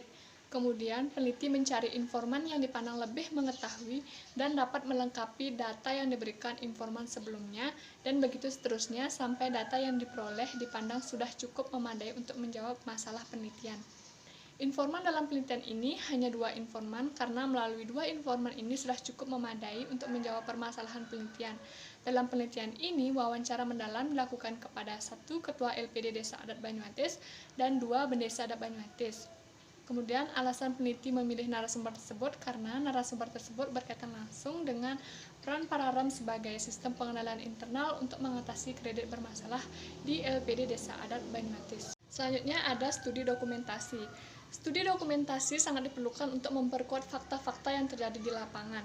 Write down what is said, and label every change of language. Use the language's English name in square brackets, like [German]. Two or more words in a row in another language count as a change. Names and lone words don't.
[Indonesian] Kemudian, peneliti mencari informan yang dipandang lebih mengetahui dan dapat melengkapi data yang diberikan informan sebelumnya, dan begitu seterusnya sampai data yang diperoleh dipandang sudah cukup memadai untuk menjawab masalah penelitian. Informan dalam penelitian ini hanya 2 informan karena melalui 2 informan ini sudah cukup memadai untuk menjawab permasalahan penelitian. Dalam penelitian ini, wawancara mendalam dilakukan kepada 1 Ketua LPD Desa Adat Banyuatis dan 2 Bendesa Adat Banyuatis. Kemudian, alasan peneliti memilih narasumber tersebut karena narasumber tersebut berkaitan langsung dengan peran Pararem sebagai sistem pengenalan internal untuk mengatasi kredit bermasalah di LPD Desa Adat Banyuatis. Selanjutnya ada studi dokumentasi. Studi dokumentasi sangat diperlukan untuk memperkuat fakta-fakta yang terjadi di lapangan.